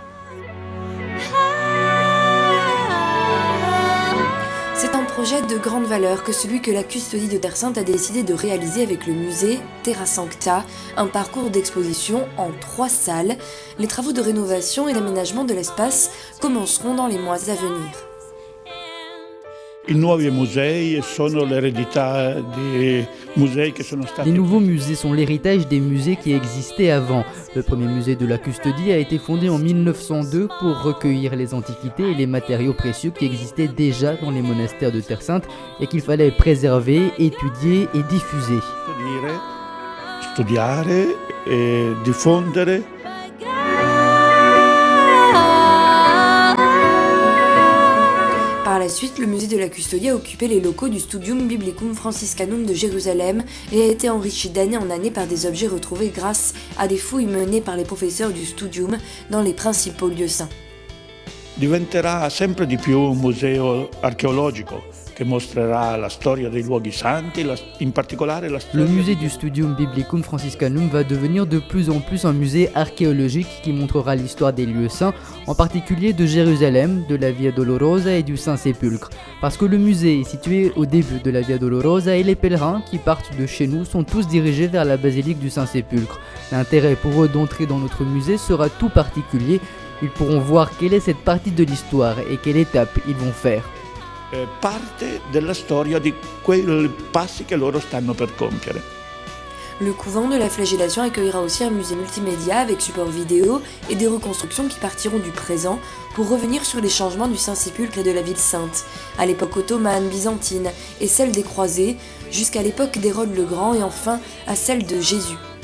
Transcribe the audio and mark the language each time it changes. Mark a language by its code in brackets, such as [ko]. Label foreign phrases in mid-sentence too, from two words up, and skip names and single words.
[fr] C'est un projet de grande valeur que celui que la Custodie de Terre Sainte a décidé de réaliser avec le musée Terra Sancta, un parcours d'exposition en 3 salles. Les travaux de rénovation et d'aménagement de l'espace commenceront dans les mois à venir. [it] I nuovi musei sono l'eredità di musei che sono stati. [fr] Les nouveaux musées sont l'héritage des musées qui existaient avant. Le premier musée de la Custodie a été fondé en 1902 pour recueillir les antiquités et les matériaux précieux qui existaient déjà dans les monastères de Terre Sainte et qu'il fallait préserver, étudier et diffuser. [it] Studiare e diffondere. [fr] Par la suite, le musée de la Custodie a occupé les locaux du Studium Biblicum Franciscanum de Jérusalem et a été enrichi d'année en année par des objets retrouvés grâce à des fouilles menées par les professeurs du Studium dans les principaux lieux saints. [it] Diventerà sempre di più un museo archeologico che mostrerà la storia dei luoghi santi, in particolare la storia. [fr] Le musée du Studium Biblicum Franciscanum va devenir de plus en plus un musée archéologique qui montrera l'histoire des lieux saints, en particulier de Jérusalem, de la Via Dolorosa et du Saint-Sépulcre. Parce que le musée est situé au début de la Via Dolorosa et les pèlerins qui partent de chez nous sont tous dirigés vers la basilique du Saint-Sépulcre. L'intérêt pour eux d'entrer dans notre musée sera tout particulier. Ils pourront voir quelle est cette partie de l'histoire et quelle étape ils vont faire. [it] Parte della storia di quei passi che loro stanno per compiere. [fr] Le couvent de la Flagellation accueillera aussi un musée multimédia avec support vidéo et des reconstructions qui partiront du présent pour revenir sur les changements du Saint-Sépulcre et de la ville sainte, à l'époque ottomane, byzantine et celle des croisés, jusqu'à l'époque d'Hérode le Grand et enfin à celle de Jésus.